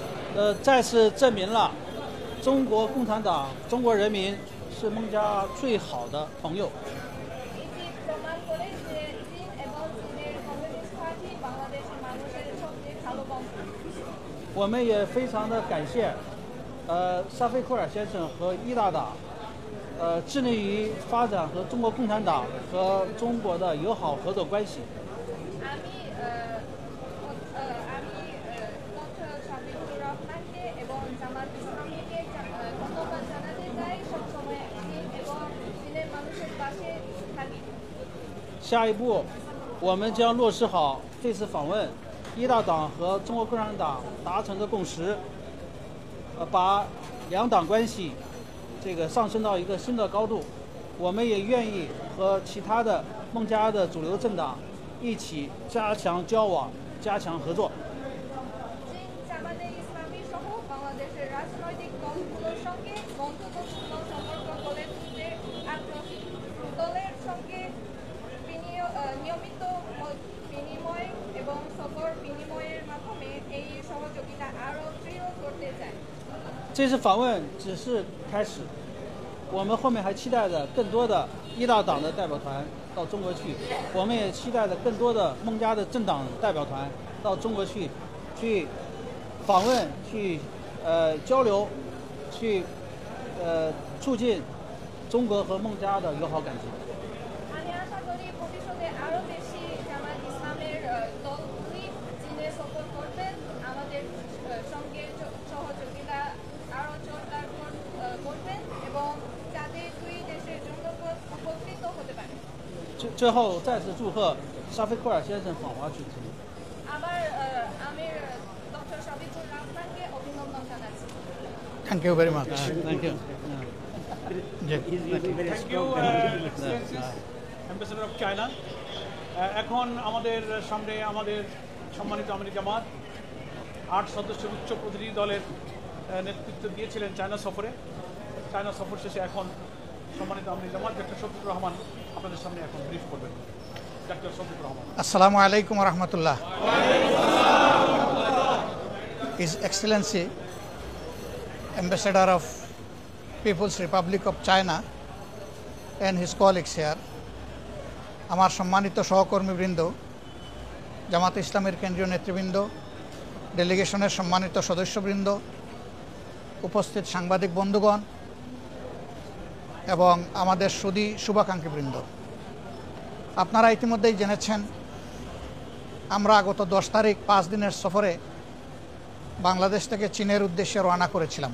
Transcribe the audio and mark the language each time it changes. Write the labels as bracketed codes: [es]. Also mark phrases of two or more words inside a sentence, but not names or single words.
[zh] 再次证明了中国共产党、中国人民是孟加最好的朋友。 [bn] এটি প্রমাণ করে যে চীন এবং চীনের কমিউনিস্ট পার্টি বাংলাদেশের মানুষের সবচেয়ে ভালো বন্ধু। [zh] 我们也非常的感谢，沙菲库尔先生和伊大党，致力于发展和中国共产党和中国的友好合作关系。 [bn] আমি ডক্টর শফিকুর রহমানকে এবং জামাত ইসলামীকে ধন্যবাদ জানাতে চাই সবসময় চীন এবং চীনের মানুষের পাশে থাকি। [zh] 下一步，我们将落实好这次访问伊大党和中国共产党达成的共识，把两党关系上升到一个新的高度。我们也愿意和其他的孟加的主流政党一起加强交往、加强合作。 [bn] চীন জামাতে ইসলামী সহ বাংলাদেশের রাজনৈতিক দলগুলোর সঙ্গে বন্ধুত্বপূর্ণ সম্পর্ক গড়ে তুলতে আগ্রহী। দলের সঙ্গে নিয়মিত মত বিনিময় এবং সফর বিনিময়ের মাধ্যমে এই সহযোগিতা আরও দৃঢ় করতে চাই। [zh] 这次访问只是开始，我们后面还期待着更多的伊大党的代表团到中国去，我们也期待着更多的孟加的政党代表团到中国去访问、去交流、去促进中国和孟加的友好感情。 [bn] আমি আশা করি ভবিষ্যতে আরও বেশি জামাত ইসলামের দলগুলি চীনে সফর করবেন, আমাদের সঙ্গে সহযোগিতা আরও জোরদার করবেন এবং যাতে দুই দেশের জন্য উপকৃত হতে পারে। [zh] 最后再次祝贺沙菲库尔先生访华之行。 [bn] আবার আমি ডক্টর শফিকুর রহমানকে অভিনন্দন জানাচ্ছি। [en] Thank you very much Thank you. He's really very Thank you strong. Excellencies Ambassador of China. [bn] এখন আমাদের সামনে আমাদের সম্মানিত আমির জামাত 8 সদস্যের উচ্চ প্রতিনিধি দলের নেতৃত্ব দিয়েছিলেন চায়না সফরে। চায়না সফর শেষে এখন সম্মানিত আমির জামাত ডক্টর শফিকুর রহমান আপনাদের সামনে এখন ব্রিফ করবেন। ডক্টর শফিকুর রহমান। [ar] السلام عليكم رحمة الله. [en] His Excellency Ambassador of People's Republic of China and his colleagues here, [bn] আমার সম্মানিত সহকর্মীবৃন্দ, জামাত ইসলামের কেন্দ্রীয় নেতৃবৃন্দ, ডেলিগেশনের সম্মানিত সদস্যবৃন্দ, উপস্থিত সাংবাদিক বন্ধুগণ এবং আমাদের সুধী শুভাকাঙ্ক্ষীবৃন্দ, আপনারা ইতিমধ্যেই জেনেছেন আমরা গত 10 তারিখ 5 দিনের সফরে বাংলাদেশ থেকে চীনের উদ্দেশ্যে রওনা করেছিলাম।